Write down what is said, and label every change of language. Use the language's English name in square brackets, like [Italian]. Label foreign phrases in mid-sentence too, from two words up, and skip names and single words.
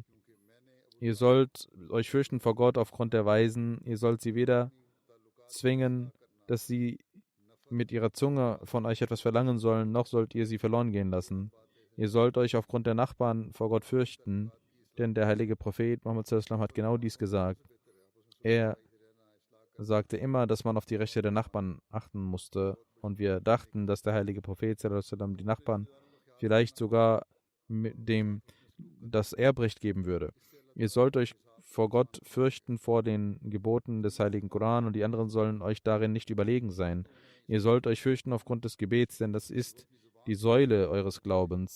[German] Ihr sollt euch fürchten vor Gott aufgrund der Weisen. Ihr sollt sie weder zwingen, dass sie mit ihrer Zunge von euch etwas verlangen sollen, noch sollt ihr sie verloren gehen lassen. Ihr sollt euch aufgrund der Nachbarn vor Gott fürchten, denn der heilige Prophet Muhammad [Arabic] صلى الله عليه وسلم [German] hat genau dies gesagt. Er sagte immer, dass man auf die Rechte der Nachbarn achten musste, und wir dachten, dass der heilige Prophet [Arabic] صلى الله عليه وسلم [German] die Nachbarn vielleicht sogar mit dem das Erbrecht geben würde. Ihr sollt euch vor Gott fürchten, vor den Geboten des heiligen Koran, und die anderen sollen euch darin nicht überlegen sein. Ihr sollt euch fürchten aufgrund des Gebets, denn das ist die Säule eures Glaubens.